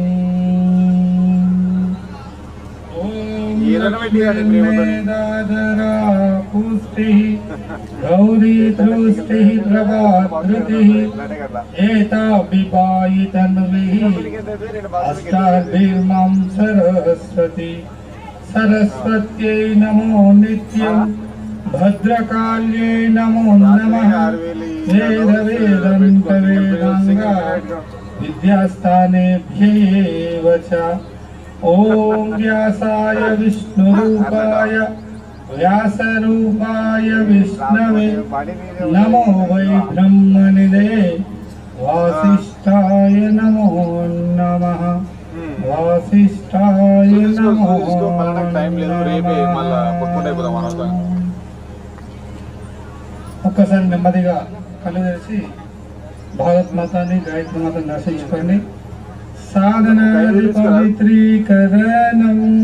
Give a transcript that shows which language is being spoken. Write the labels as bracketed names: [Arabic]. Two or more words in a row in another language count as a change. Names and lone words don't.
[Sanskrit] గౌరీ దృష్టి ప్రభాధృతి ఏతా విపాయి తన్విః అష్టాభిర్మం సరస్వతి सरस्वत्यै नमो नित्यं भद्रकाल्यै नमो नमः वेद वेदांग विद्यास्थानेभ्यैव च ॐ व्यासाय विष्णुरूपाय व्यासरूपाय विष्णवे नमो वै ब्रह्मनिधये वासिष्ठाय नमो नमः వాసిష్ఠాయ నమో. [Telugu] ఒక్కసారి నెమ్మదిగా కళ్ళు తెరిచి భారత్ మాతాన్ని గాయత్రి మాతని దర్శించుకోండి. సాధన పవిత్రీకరణం.